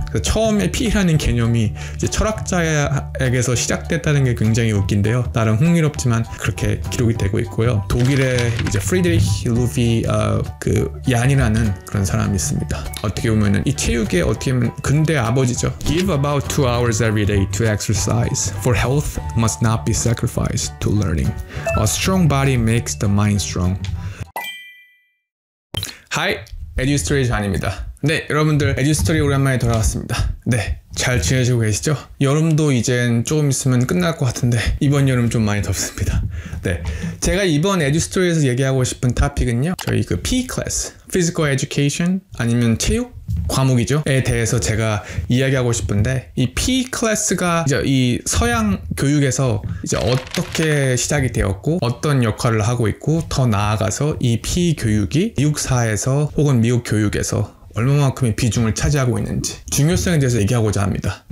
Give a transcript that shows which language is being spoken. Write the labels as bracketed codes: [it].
[ko] 그래서 처음에 P라는 개념이 이제 철학자에게서 시작됐다는 게 굉장히 웃긴데요. 나름 흥미롭지만 그렇게 기록이 되고 있고요. 독일의 이제 프리드리히 루비 그 얀이라는 그런 사람이 있습니다. 어떻게 보면은 이 체육의 어떻게 보면 근대 아버지죠. [en] Give about 2 hours every day to exercise. For health must not be sacrificed to learning. A strong body makes the mind strong. [ko] Hi, 에듀스토리 잔입니다. 네, 여러분들 에듀스토리 오랜만에 돌아왔습니다. 네, 잘 지내시고 계시죠? 여름도 이젠 조금 있으면 끝날 것 같은데 이번 여름 좀 많이 덥습니다. 네, 제가 이번 에듀스토리에서 얘기하고 싶은 토픽은요, 저희 그 P 클래스, Physical Education 아니면 체육 과목이죠에 대해서 제가 이야기하고 싶은데, 이 P 클래스가 이제 이 서양 교육에서 이제 어떻게 시작이 되었고 어떤 역할을 하고 있고, 더 나아가서 이 P 교육이 미국 사회에서 혹은 미국 교육에서 얼마만큼의 비중을 차지하고 있는지 중요성에 대해서 얘기하고자 합니다.